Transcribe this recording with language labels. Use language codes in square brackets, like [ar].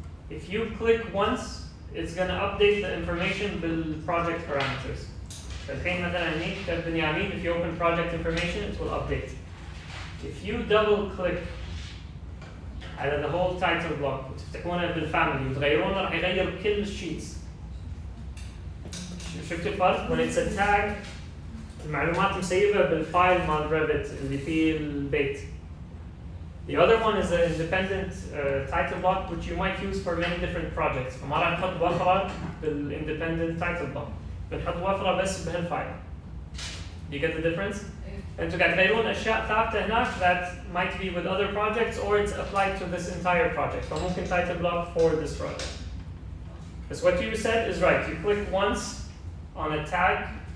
[en] If you click once, it's going to update the information بالproject parameters. [ar] فالحين مثلا هني كتب [en] بنيامين, if you open project information, it will update. If you double click [ar] على [en] the whole title block [ar] وتفتحونه بالفاميلي وتغيرونه راح يغير كل الشيتس. شفت الفرق؟ [en] When it's a tag, [ar] المعلومات مسيبة بالفايل مال ريفت اللي فيه البيت. [en] The other one is an independent title block which you might use for many different projects. [ar] فما راح نحط وفرة بالindependent title block. بنحط وفرة بس بهالفايل. [en] Do you get the difference? [ar] انتوا قاعد تغيرون أشياء ثابتة هناك [en] that might be with other projects or it's applied to this entire project. فممكن title block for this project. Because what you said is right. You click once on a tag.